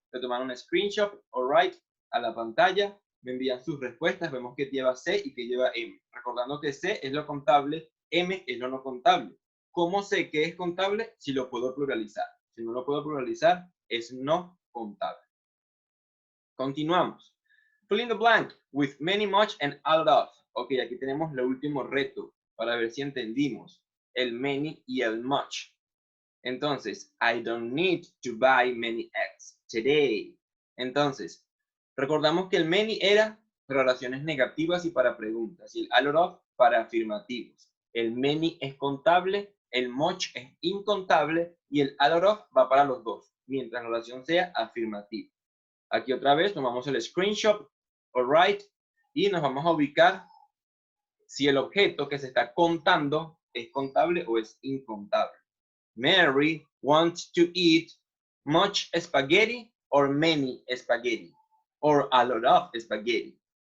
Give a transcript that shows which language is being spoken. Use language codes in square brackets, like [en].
[es] Le toman un screenshot, alright, a la pantalla, me envían sus respuestas, vemos que lleva C y que lleva M. Recordando que C es lo contable, M es lo no contable. ¿Cómo sé que es contable? Si lo puedo pluralizar. Si no lo puedo pluralizar, es no contable. Continuamos. [en] Fill in the blank with many, much, and a lot of. [es] Ok, aquí tenemos el último reto para ver si entendimos el many y el much. [en] Entonces, I don't need to buy many eggs today. [es] Entonces, recordamos que el many era para oraciones negativas y para preguntas, y el a lot of para afirmativos. El many es contable, el much es incontable, y el a lot of va para los dos, mientras la oración sea afirmativa. Aquí otra vez tomamos el screenshot, alright, y nos vamos a ubicar si el objeto que se está contando es contable o es incontable. [en] Mary wants to eat much spaghetti or many spaghetti or a lot of spaghetti.